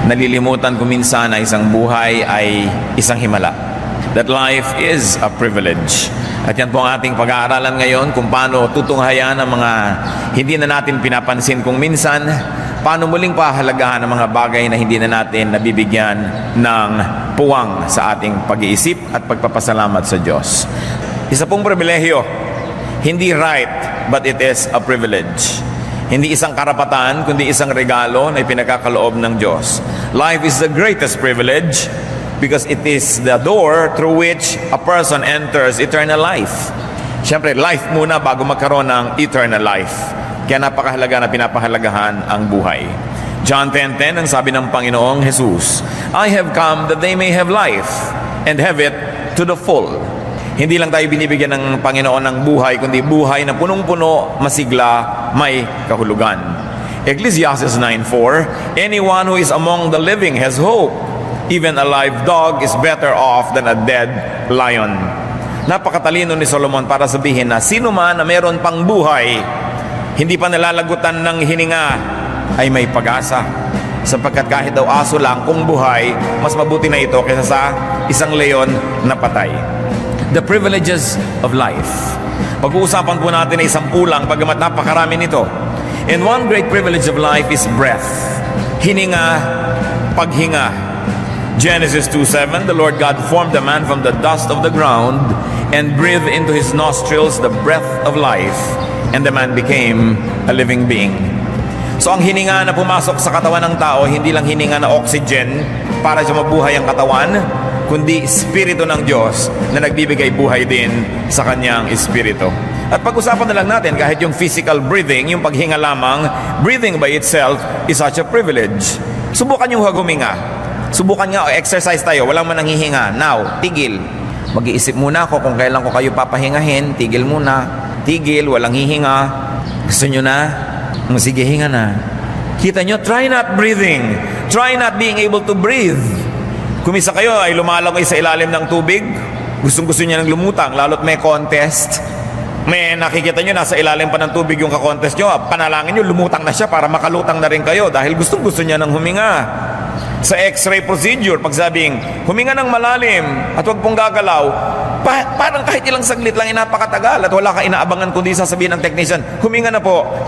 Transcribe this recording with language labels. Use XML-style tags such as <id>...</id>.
<tl>Nalilimutan ko minsan na isang buhay ay isang himala.</tl> <en>That life is a privilege.</en> <tl>At yan po ang ating pag-aaralan ngayon, kung paano tutunghayan ang mga hindi na natin pinapansin kung minsan, paano muling pahalagahan ang mga bagay na hindi na natin nabibigyan ng puwang sa ating pag-iisip at pagpapasalamat sa Diyos. Isa pong pribilehyo, hindi right,</tl> <en>but it is a privilege.</en> <tl>Hindi isang karapatan, kundi isang regalo na ipinagkakaloob ng Diyos.</tl> <en>Life is the greatest privilege because it is the door through which a person enters eternal life.</en> <tl>Siyempre, life muna bago magkaroon ng eternal life. Kaya napakahalaga na pinapahalagahan ang buhay.</tl> <en>John 10:10,</en> <tl>ang sabi ng Panginoong Jesus,</tl> <en>I have come that they may have life and have it to the full.</en> <tl>Hindi lang tayo binibigyan ng Panginoon ng buhay, kundi buhay na punong-puno, masigla, may kahulugan.</tl> <en>Ecclesiastes 9:4, anyone who is among the living has hope. Even a live dog is better off than a dead lion.</en> <tl>Napakatalino ni Solomon para sabihin na sino man na meron pang buhay, hindi pa nalalagutan ng hininga, ay may pag-asa. Sapagkat kahit daw aso lang kung buhay, mas mabuti na ito kaysa sa isang leon na patay.</tl> <en>The privileges of life.</en> <tl>Pag-uusapan po natin ay isang pulang, bagamat napakarami nito.</tl> <en>And one great privilege of life is breath.</en> <tl>Hininga, paghinga.</tl> <en>Genesis 2:7, the Lord God formed the man from the dust of the ground and breathed into his nostrils the breath of life, and the man became a living being.</en> <tl>So ang hininga na pumasok sa katawan ng tao, hindi lang hininga na oxygen para siya mabuhay ang katawan, kundi espiritu ng Diyos na nagbibigay buhay din sa kanyang espiritu. At pag-usapan na lang natin, kahit yung physical breathing, yung paghinga lamang,</tl> <en>breathing by itself is such a privilege.</en> <tl>Subukan yung huminga. Subukan nga, exercise tayo, walang man nanghihinga. Now, tigil. Mag-iisip muna ako kung kailan ko kayo papahingahin. Tigil muna. Tigil, walang hihinga. Gusto nyo na? Sige, hinga na. Kita nyo,</tl> <en>try not breathing. Try not being able to breathe.</en> <tl>Kumisa kayo ay lumalangoy sa ilalim ng tubig, gustong-gusto niya ng lumutang, lalo't may contest. May nakikita nyo, nasa ilalim pa ng tubig yung ka-contest nyo, panalangin nyo, lumutang na siya para makalutang na rin kayo dahil gustong-gusto niya ng huminga. Sa x-ray procedure, pag sabing, huminga ng malalim at huwag pong gagalaw, parang kahit ilang saglit lang napakatagal at wala ka inaabangan kundi sasabihin ng technician, huminga na po.</tl>